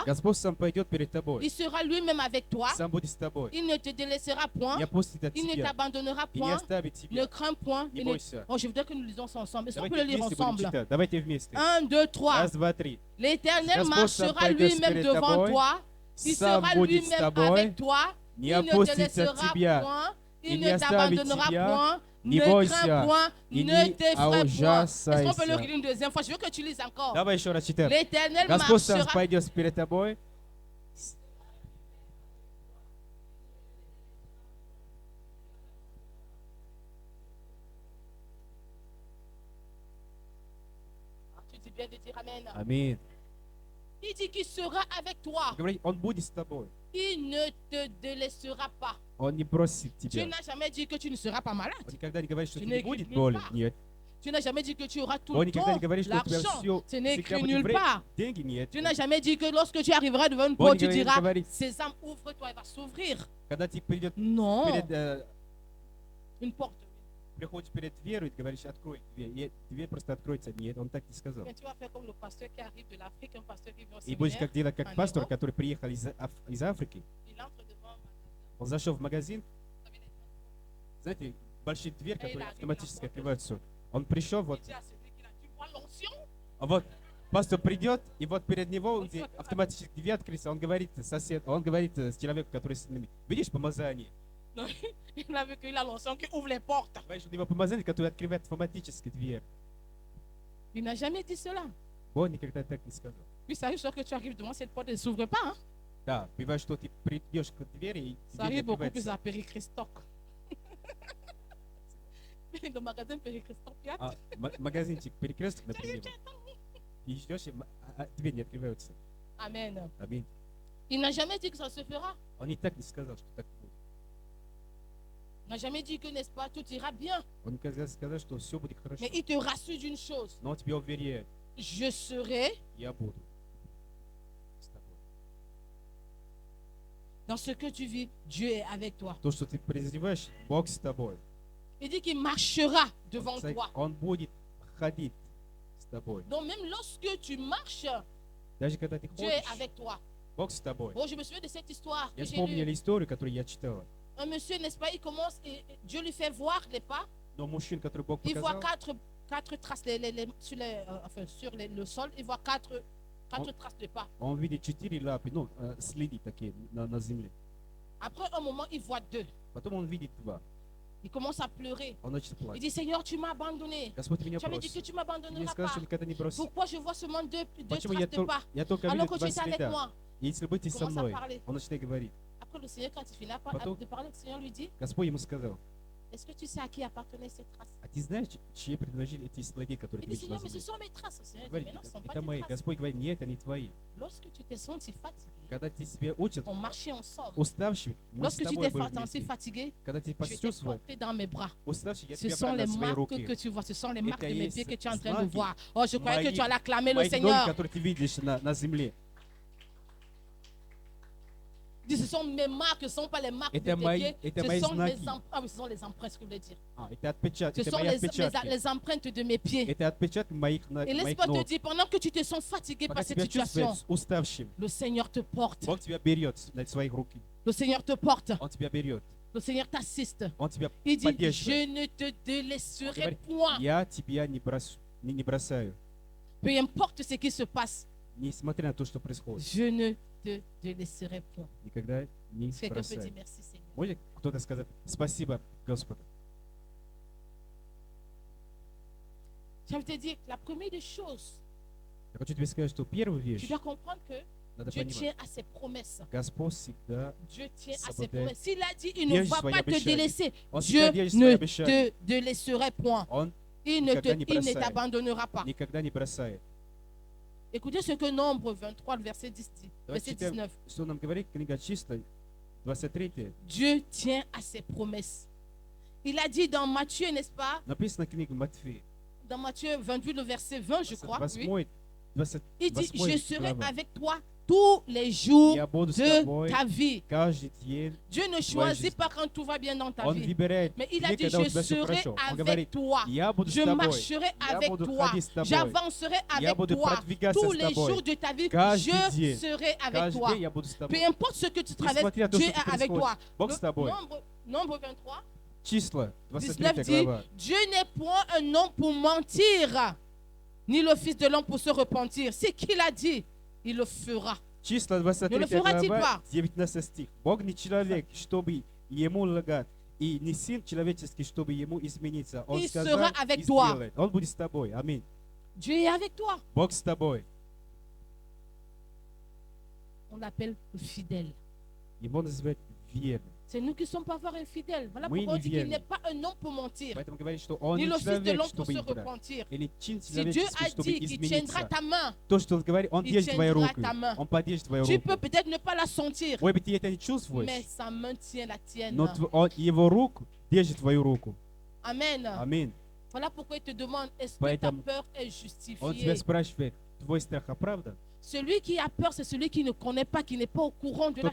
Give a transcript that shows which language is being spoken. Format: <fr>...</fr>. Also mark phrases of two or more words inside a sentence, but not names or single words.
<ru>Господь сам пойдет перед тобой,</ru> <fr>Il sera lui-même avec toi.</fr> <ru>сам будет с тобой.</ru> <fr>Il ne te délaissera point.</fr> <ru>Не опустит от</ru> <fr>Il ne</fr> <ru>тебя</ru> <fr>t'abandonnera</fr> <ru>и не</ru> <fr>point.</fr> <ru>оставит</ru> <fr>Ne</fr> <ru>тебя.</ru> <fr>crains point.</fr> <ru>Не</ru> <fr>Il ne-</fr> <ru>бойся.</ru> <fr>Oh, je voudrais que nous lisons ça ensemble. Est-ce qu'on peut</fr> <ru>Давайте</ru> <fr>le lire</fr> <ru>вместе будем</ru> <fr>ensemble?</fr> <ru>читать. Давайте вместе. 1, 2, 3. Раз, два, три.</ru> <fr>L'Éternel</fr> <ru>Господь сам</ru> <fr>marchera</fr> <ru>пойдет</ru> <fr>lui-même</fr> <ru>перед</ru> <fr>devant</fr> <ru>тобой,</ru> <fr>toi. Il</fr> <ru>сам</ru> <fr>sera</fr> <ru>будет с</ru> <fr>lui-même</fr> <ru>тобой,</ru> <fr>avec toi.</fr> <ru>не</ru> <fr>Il ne te</fr> <ru>опустится от</ru> <fr>laissera</fr> <ru>тебя</ru> <fr>point.</fr> <ru>и</ru> <fr>Il</fr> <ru>не</ru> <fr>ne</fr> <ru>оставит</ru> <fr>t'abandonnera</fr> <ru>тебя,</ru> <fr>point. Ne crains point, ne t'effraie point. Est-ce qu'on peut le lire une deuxième fois? Je veux que tu lises encore. L'Éternel marchera. Tu dis bien de dire Amen. Amen. Il dit qu'il sera avec toi.</fr> <ru>Он будет с тобой.</ru> <fr>Il ne te délaissera pas.</fr> <ru>Он не бросит</ru> <fr>Tu</fr> <ru>тебя.</ru> <fr>n'as jamais dit que tu ne seras pas malade.</fr> <ru>Он никогда не говорит, что</ru> <fr>Tu</fr> <ru>ты</ru> <fr>n'es</fr> <ru>не будет</ru> <fr>écrit</fr> <ru>болен.</ru> <fr>nulle part.</fr> <ru>Нет.</ru> <fr>Tu n'as jamais dit que tu auras tout</fr> <ru>Он</ru> <fr>le</fr> <ru>никогда не</ru> <fr>temps,</fr> <ru>говорит, что у тебя</ru> <fr>l'argent.</fr> <ru>все</ru> <fr>Ce n'est écrit</fr> <ru>всегда будет</ru> <fr>nulle part.</fr> <ru>деньги. Нет.</ru> <fr>Tu n'as jamais dit que lorsque tu arriveras devant une</fr> <ru>Бог</ru> <fr>porte, tu</fr> <ru>не</ru> <fr>diras,</fr> <ru>говорит,</ru> <fr>Sésame, ouvre-toi, elle va s'ouvrir.</fr> <ru>когда ты придет</ru> <fr>Non, перед, une porte.</fr> <ru>приходишь перед дверью и говоришь, открой дверь. И дверь просто откроется. Нет, он так не сказал.</ru> <fr>Mais tu vas faire comme le pasteur qui arrive de l'Afrique, un pasteur qui vient au</fr> <ru>И будешь</ru> <fr>séminaire.</fr> <ru>как делать, как</ru> <fr>en</fr> <ru>пастор,</ru> <fr>Europe.</fr> <ru>который приехал из Африки.</ru> <fr>Il entre devant un magasin.</fr> <ru>Он зашел в магазин,</ru> <fr>Vous savez, les gens,</fr> <ru>знаете, большие двери,</ru> <fr>Et il</fr> <ru>которые</ru> <fr>arrive</fr> <ru>автоматически на открываются. Он пришел,</ru> <fr>il</fr> <ru>вот,</ru> <fr>dit à celui qui l'a, tu vois l'onction?</fr> <ru>а вот пастор придет, и вот перед него где автоматически дверь открылся, он говорит с человеком, который с ними, видишь помазание?</ru> <fr>Non, il a vu qu'il a l'onction qui ouvre les portes.</fr> <ru>Знаешь, у него помазание, которое открывает автоматически дверь.</ru> <fr>Il n'a jamais dit cela.</fr> <ru>Бог никогда так не сказал.</ru> <fr>Puis ça arrive, que tu arrives devant cette porte, elle ne s'ouvre pas. Hein?</fr> <ru>Да, бывает, что ты придешь к двери, и</ru> <fr>Ça</fr> <ru>дверь не</ru> <fr>arrive beaucoup plus</fr> <ru>открывается.</ru> <fr>à Périchristoc. Le magasin Périchristoc,</fr> <ru>Магазинчик перекресток, например, и ждешь, и дверь не открывается.</ru> <fr>Amen.</fr> <ru>Аминь.</ru> <fr>Il n'a jamais dit que ça se fera.</fr> <ru>Он и так не сказал, что так будет.</ru> <fr>Il n'a jamais dit que, n'est-ce pas, tout ira bien.</fr> <ru>Он никогда не сказал, что все будет хорошо.</ru> <fr>Mais il te rassure d'une chose.</fr> <ru>Но он тебе уверяет,</ru> <fr>Je serai</fr> <ru>я буду с тобой.</ru> <fr>dans ce que tu vis. Dieu est avec toi.</fr> <ru>То, что ты призываешь, Бог с тобой.</ru> <fr>Il dit qu'il marchera devant toi.</fr> <ru>Он будет ходить с тобой.</ru> <fr>Donc même lorsque tu marches,</fr> <ru>Даже когда ты</ru> <fr>Dieu est</fr> <ru>ходишь,</ru> <fr>avec toi.</fr> <ru>Бог с тобой.</ru> <fr>Bon, je me souviens de cette histoire que</fr> <ru>Я</ru> <fr>j'ai</fr> <ru>вспомнил</ru> <fr>lue.</fr> <ru>историю, которую я читал.</ru> <fr>Un monsieur, n'est-ce pas, il commence et Dieu lui fait voir les pas.</fr> <ru>Но мужчин, который Бог</ru> <fr>Il voit</fr> <ru>показал,</ru> <fr>quatre traces sur le sol. Il voit quatre traces de pas.</fr> <ru>он видит 4 лапы, ну, следы такие на земле.</ru> <fr>Après un moment, il voit 2.</fr> <ru>Потом он видит 2.</ru> <fr>Il commence à pleurer.</fr> <ru>Он начал</ru> <fr>Il</fr> <ru>плакать.</ru> <fr>dit, Seigneur, tu m'as abandonné.</fr> <ru>Господь меня</ru> <fr>Tu avais dit que</fr> <ru>бросил.</ru> <fr>tu</fr> <ru>Ты мне</ru> <fr>m'abandonneras</fr> <ru>сказал,</ru> <fr>pas.</fr> <ru>что никогда не бросил.</ru> <fr>Pourquoi je vois seulement deux</fr> <ru>Почему</ru> <fr>traces de pas</fr> <ru>я только</ru> <fr>alors</fr> <ru>видел</ru> <fr>que</fr> <ru>2</ru> <fr>tu étais avec</fr> <ru>следа?</ru> <fr>moi?</fr> <ru>Если бы ты со</ru> <fr>Commence à</fr> <ru>мной,</ru> <fr>parler.</fr> <ru>он начинает говорить.</ru> <fr>Après, le Seigneur, quand il finit</fr> <ru>Потом-</ru> <fr>de parler, le Seigneur lui dit,</fr> <ru>Господь ему сказал,</ru> <fr>est-ce que tu sais à qui appartenaient ces traces?</fr> <ru>а ты знаешь, чьи принадлежали эти следы, которые</ru> <fr>Il</fr> <ru>ты</ru> <fr>dit,</fr> <ru>видишь на</ru> <fr>Seigneur, mais ce</fr> <ru>земле?</ru> <fr>sont mes traces. Le Seigneur dit,</fr> <ru>Говорит,</ru> <fr>mais non, ce ne sont pas</fr> <ru>это</ru> <fr>tes</fr> <ru>мои.</ru> <fr>traces.</fr> <ru>Господь говорит, нет, они твои.</ru> <fr>Lorsque tu t'es senti fatigué,</fr> <ru>Когда ты себя учат,</ru> <fr>on marchait ensemble.</fr> <ru>уставший, мы с</ru> <fr>Lorsque tu</fr> <ru>тобой</ru> <fr>t'es</fr> <ru>были</ru> <fr>senti</fr> <ru>вместе.</ru> <fr>fatigué,</fr> <ru>Когда ты</ru> <fr>tu étais</fr> <ru>почувствовал,</ru> <fr>porté dans mes bras.</fr> <ru>уставший, я</ru> <fr>Ce</fr> <ru>тебя</ru> <fr>sont</fr> <ru>брал</ru> <fr>les</fr> <ru>на свои</ru> <fr>marques</fr> <ru>руки.</ru> <fr>que tu vois, ce sont les marques de</fr> <ru>Это</ru> <fr>mes</fr> <ru>есть</ru> <fr>pieds que tu es en train de</fr> <ru>знаки</ru> <fr>voir. Oh, je croyais que</fr> <ru>моих-</ru> <fr>tu allais acclamer le</fr> <ru>моих ноги,</ru> <fr>Seigneur.</fr> <ru>которые ты видишь на земле.</ru> <fr>Dis, ce sont mes marques, ce ne sont pas les marques de</fr> <ru>Это</ru> <fr>tes</fr> <ru>мои-</ru> <fr>pieds.</fr> <ru>это</ru> <fr>Ce</fr> <ru>мои</ru> <fr>sont</fr> <ru>знаки.</ru> <fr>ce sont les empreintes, ce que je voulais dire.</fr> <ru>Это отпечатки,</ru> <fr>Ce</fr> <ru>это</ru> <fr>sont</fr> <ru>мои</ru> <fr>les</fr> <ru>отпечатки.</ru> <fr>empreintes de mes pieds.</fr> <ru>Это отпечатки моих</ru> <fr>Et</fr> <ru>моих</ru> <fr>laisse-moi te</fr> <ru>ног.</ru> <fr>dire, pendant que tu te sens fatigué</fr> <ru>Пока</ru> <fr>par cette</fr> <ru>тебя</ru> <fr>situation,</fr> <ru>чувствуешь уставшим,</ru> <fr>le Seigneur te porte.</fr> <ru>Бог тебя берет на свои руки.</ru> <fr>Le Seigneur te porte.</fr> <ru>Он тебя берет.</ru> <fr>Le Seigneur t'assiste.</fr> <ru>Он тебя</ru> <fr>Il dit,</fr> <ru>поддерживает.</ru> <fr>je ne te délaisserai</fr> <ru>Говорит,</ru> <fr>point.</fr> <ru>я тебя не бросаю.</ru> <fr>Peu importe ce qui se passe,</fr> <ru>Несмотря на то, что происходит.</ru> <fr>je ne te délaisserai point.</fr> <ru>Никогда не</ru> <fr>Quelqu'un peut dire</fr> <ru>бросаю.</ru> <fr>merci Seigneur.</fr> <ru>Может кто-то сказать спасибо, Господу?</ru> <fr>Je vais te dire, la première des choses,</fr> <ru>Я хочу тебе сказать, что первая</ru> <fr>tu</fr> <ru>вещь,</ru> <fr>dois comprendre que</fr> <ru>надо</ru> <fr>Dieu</fr> <ru>понимать,</ru> <fr>tient à ses promesses.</fr> <ru>Господь всегда,</ru> <fr>Dieu tient à ses Sabotage. promesses. S'il a dit, il ne</fr> <ru>Держит</ru> <fr>va</fr> <ru>свои</ru> <fr>pas te</fr> <ru>обещания.</ru> <fr>délaisser.</fr> <ru>Он</ru> <fr>Dieu</fr> <ru>всегда держит свои</ru> <fr>ne</fr> <ru>обещания.</ru> <fr>te délaisserait point.</fr> <ru>Он</ru> <fr>Il ne</fr> <ru>никогда не бросает.</ru> <fr>t'abandonnera pas.</fr> <ru>никогда не бросает.</ru> <fr>Écoutez ce que Nombre 23, le verset 10 dit.</fr> <ru>Давайте</ru> <fr>Verset</fr> <ru>читаем,</ru> <fr>19.</fr> <ru>что нам говорит книга Числа, 23.</ru> <fr>Dieu tient à ses promesses. Il a dit dans Matthieu, n'est-ce pas?</fr> <ru>Написано книга Матфея,</ru> <fr>Dans Matthieu 28, le verset 20, je crois. Oui. 28 Il dit,</fr> <ru>28</ru> <fr>je serai</fr> <ru>глава.</ru> <fr>avec toi tous les jours</fr> <ru>Я буду с</ru> <fr>de</fr> <ru>тобой</ru> <fr>ta vie.</fr> <ru>каждый день.</ru> <fr>Dieu ne choisit pas quand tout va bien dans ta</fr> <ru>Он</ru> <fr>vie.</fr> <ru>выбирает</ru> <fr>Mais il a</fr> <ru>дни,</ru> <fr>dit,</fr> <ru>когда у</ru> <fr>je</fr> <ru>тебя все</ru> <fr>serai</fr> <ru>хорошо. Он</ru> <fr>avec</fr> <ru>говорит,</ru> <fr>toi.</fr> <ru>я буду с</ru> <fr>Je</fr> <ru>тобой.</ru> <fr>marcherai</fr> <ru>Я</ru> <fr>avec</fr> <ru>буду</ru> <fr>toi.</fr> <ru>ходить с тобой.</ru> <fr>J'avancerai</fr> <ru>Я</ru> <fr>avec</fr> <ru>буду</ru> <fr>toi.</fr> <ru>продвигаться</ru> <fr>Tous</fr> <ru>с</ru> <fr>les</fr> <ru>тобой.</ru> <fr>jours de ta vie,</fr> <ru>Каждый</ru> <fr>je</fr> <ru>день.</ru> <fr>serai avec</fr> <ru>Каждый</ru> <fr>toi.</fr> <ru>день я буду с тобой.</ru> <fr>Peu importe ce que tu traverses,</fr> <ru>Несмотря на то,</ru> <fr>Dieu</fr> <ru>что</ru> <fr>est avec toi.</fr> <ru>Бог с тобой.</ru> <fr>Nombre 23,</fr> <ru>Числа,</ru> <fr>19</fr> <ru>23</ru> <fr>dit,</fr> <ru>глава.</ru> <fr>Dieu n'est point un homme pour mentir, ni le fils de l'homme pour se repentir. C'est qu'il a dit, il le fera.</fr> <ru>Числа 23 фера глава, типа. 19 стих. Бог не человек, чтобы ему лгать. И не сын человеческий, чтобы ему измениться. Он</ru> <fr>Il</fr> <ru>сказал</ru> <fr>sera avec</fr> <ru>и</ru> <fr>toi.</fr> <ru>сделает. Он будет с тобой. Аминь.</ru> <fr>Dieu est avec toi.</fr> <ru>Бог с тобой.</ru> <fr>On l'appelle fidèle.</fr> <ru>Его называют верным.</ru> <fr>C'est nous qui sommes parfois infidèles. Voilà Oui, pourquoi on dit infidèles. qu'il n'est pas un homme pour mentir,</fr> <ru>Поэтому говорит, что он</ru> <fr>ni</fr> <ru>не</ru> <fr>le fils de</fr> <ru>человек,</ru> <fr>l'homme pour</fr> <ru>чтобы</ru> <fr>se</fr> <ru>играть.</ru> <fr>repentir.</fr> <ru>Или чин</ru> <fr>Si Dieu</fr> <ru>человеческий,</ru> <fr>a</fr> <ru>чтобы</ru> <fr>dit qu'il tiendra</fr> <ru>измениться.</ru> <fr>ta main,</fr> <ru>То, что он говорит, он</ru> <fr>Il</fr> <ru>держит твою</ru> <fr>tiendra</fr> <ru>руку.</ru> <fr>ta main.</fr> <ru>Он поддержит твою</ru> <fr>tu peux</fr> <ru>руку.</ru> <fr>peut-être ne pas la sentir,</fr> <ru>Может быть, ты это не чувствуешь,</ru> <fr>mais sa main tient la tienne.</fr> <ru>но его руку держит твою руку.</ru> <fr>Amen.</fr> <ru>Аминь.</ru> <fr>Voilà pourquoi il te demande, est-ce que ta</fr> <ru>Поэтому</ru> <fr>peur est</fr> <ru>Он тебя</ru> <fr>justifiée?</fr> <ru>спрашивает, твой страх оправдан?</ru> <fr>Celui qui a peur, c'est celui qui ne connaît pas, qui n'est pas au courant de la</fr>